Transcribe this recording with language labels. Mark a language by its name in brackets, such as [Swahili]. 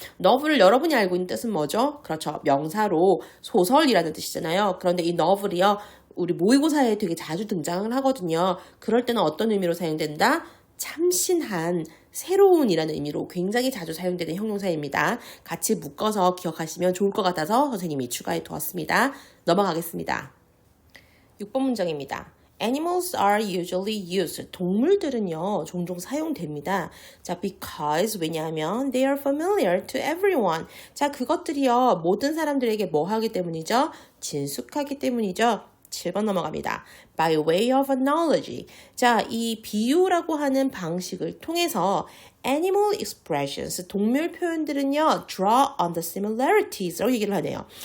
[Korean] novel 여러분이 알고 있는 뜻은 뭐죠? 그렇죠. 명사로 소설이라는 뜻이잖아요. 그런데 이 novel이요. 우리 모의고사에 되게 자주 등장을 하거든요. 그럴 때는 어떤 의미로 사용된다? 참신한, 새로운이라는 의미로 굉장히 자주 사용되는 형용사입니다. 같이 묶어서 기억하시면 좋을 것 같아서 선생님이 추가해 두었습니다. 넘어가겠습니다. 6번 문장입니다. [English] Animals are usually used. [Korean] 동물들은요, 종종 사용됩니다. [English] 자, because, [Korean] 왜냐하면 [English] they are familiar to everyone. [Korean] 자, 그것들이요, 모든 사람들에게 뭐 하기 때문이죠? 친숙하기 때문이죠. 7번 넘어갑니다. [English] By way of analogy. [Korean] 자, 이 비유라고 하는 방식을 통해서 animal expressions, 동물 표현들은요, [English] draw on the similarities [Korean] 라고 얘기를 하네요.